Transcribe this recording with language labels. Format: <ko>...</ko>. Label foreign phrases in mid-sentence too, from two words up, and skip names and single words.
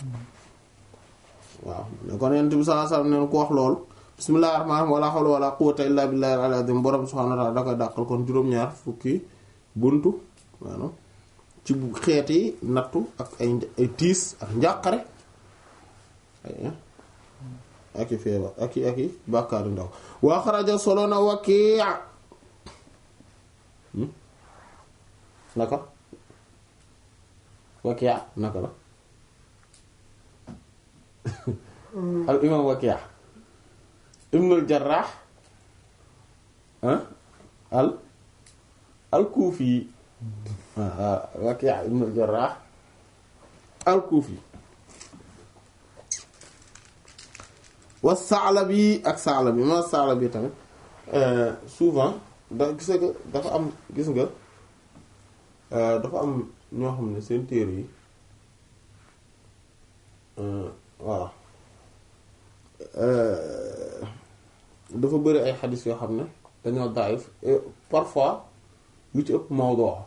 <wo>waaw kon Yonent bi</wo> <ar>صلى الله عليه وسلم</ar> <wo>neen ko wax loolu</wo> <ar>بسم الله الرحمن الرحيم ولا حول ولا قوة إلا بالله العلي العظيم</ar> <wo>borom</wo> <ar>سبحانه وتعالى</ar> <wo>da koy dàqal kon juróom-ñaar fukki buntu maanaam ci xeeti nattu ak ay tiis ak njàqare ak i feebar ak i bàkkaar yu ndaw waa xaraja solo na Waki' naka Waki' naka la al imam Waki' ibnul Jarrah al Kufi Waki' ibnul Jarrah al Kufi wa Sa'labi ak Sa'labi ma Sa'labi tamit souvent da gis nga dafa am gis nga dafa am ñoo xam ne seen téere yi voilà dafa bëri ay xadis yoo xam ne dañoo daif</wo> <fr>et parfois</fr> <wo>lu ci ëpp mawdu</wo>